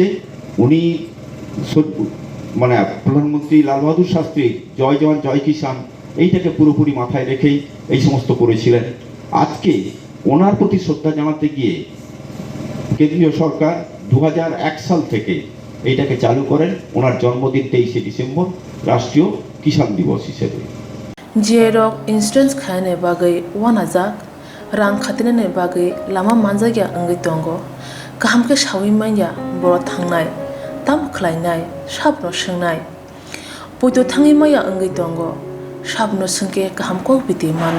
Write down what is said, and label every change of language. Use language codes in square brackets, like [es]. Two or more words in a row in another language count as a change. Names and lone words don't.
[bn] উনি মানে প্রধানমন্ত্রী লাল বাহাদুর শাস্ত্রী [hi] जय जवान जय किसान [bn] এইটাকে পুরোপুরি মাথায় রেখেই এই সমস্ত করেছিলেন। আজকে ওনার প্রতি শ্রদ্ধা জানাতে গিয়ে কেন্দ্রীয় সরকার 2001 সাল থেকে এইটাকে চালু করেন। ওনার জন্মদিন 23শে ডিসেম্বর রাষ্ট্রীয় কিষাণ দিবস হিসেবে। [trp] जेरक इंसुरेंस खाने बागै वानाजाक रां खातिने बागै लामा मानजागिया अंगै दंगो गाहाम के सावि माइया बर' थांनाय ताम खलायनाय साबनो सोंनाय बयदो थाङै माइया अंगै दंगो साबनो सोंके गाहाम को बिदि मानो